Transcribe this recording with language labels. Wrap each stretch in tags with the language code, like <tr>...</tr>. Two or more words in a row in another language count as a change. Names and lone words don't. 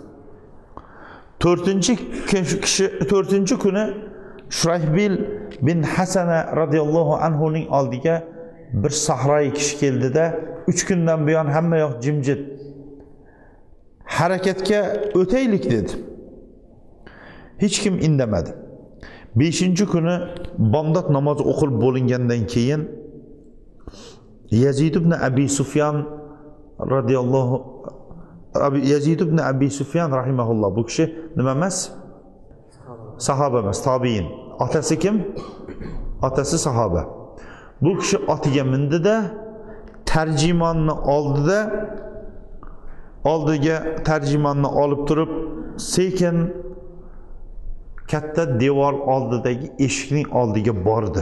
<uz>4-chi kuni Shurahbil bin Hasana radhiyallohu anhuning oldiga bir sahroyi kishi keldi-da, 3 kundan buyon hamma yoq jimjit. Harakatga o'taylik dedi. Hech kim indamadi. 5-kuni bomdod namozi o'qilib bo'lingandan keyin Yazid ibn Abi Sufyan radhiyallohu Yazid ibn Abi Sufyan rahimahulloh, bu kishi nima emas? Sahoba emas, tobiin. Otasi kim? Otasi sahoba. Bu kishi otiga mindi-da, tarjimonni oldiga tarjimonni olib turib, sekin katta devor oldidagi eshikning oldiga bordi.</uz>